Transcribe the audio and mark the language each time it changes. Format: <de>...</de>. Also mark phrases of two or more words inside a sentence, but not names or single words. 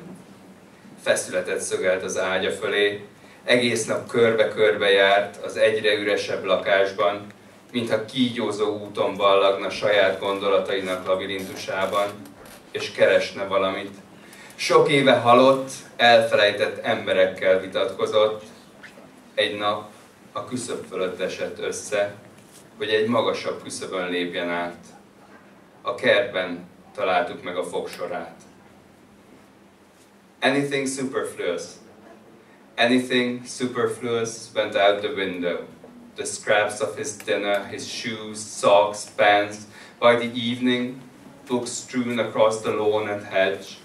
<hu>Feszületet szögelt az ágya fölé, egész nap körbe-körbe járt az egyre üresebb lakásban, mintha kígyózó úton ballagna saját gondolatainak labirintusában, és keresne valamit. Sok éve halott, elfelejtett emberekkel vitatkozott, egy nap a küszöb fölött esett össze, hogy egy magasabb küszöbön lépjen át. A kertben találtuk meg a fogsorát.</hu> <en>Anything superfluous. Anything superfluous went out the window. The scraps of his dinner, his shoes, socks, pants. By the evening, books strewn across the lawn and hedge.</en>